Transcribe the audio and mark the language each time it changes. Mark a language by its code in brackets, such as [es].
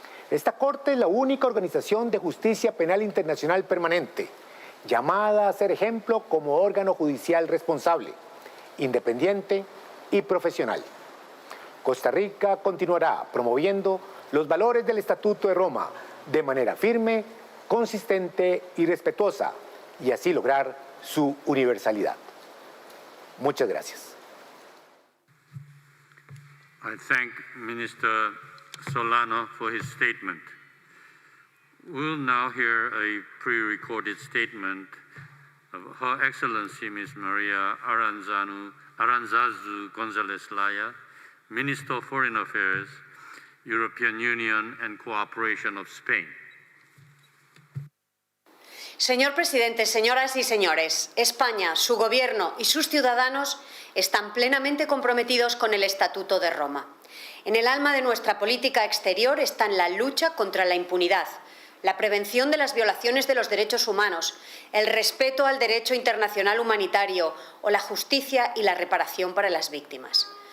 [es] Esta Corte es la única organización de justicia penal internacional permanente, llamada a ser ejemplo como órgano judicial responsable, independiente y profesional. Costa Rica continuará promoviendo los valores del Estatuto de Roma de manera firme, consistente y respetuosa, y así lograr su universalidad. Muchas gracias. [en] I thank Minister Solano for his statement. We'll now hear a pre-recorded statement of Her Excellency Ms. Maria Aranzazu González-Laya, Minister of Foreign Affairs, European Union and Cooperation of Spain. [es] Señor presidente, señoras y señores, España, su gobierno y sus ciudadanos están plenamente comprometidos con el Estatuto de Roma. En el alma de nuestra política exterior están la lucha contra la impunidad, la prevención de las violaciones de los derechos humanos, el respeto al derecho internacional humanitario o la justicia y la reparación para las víctimas.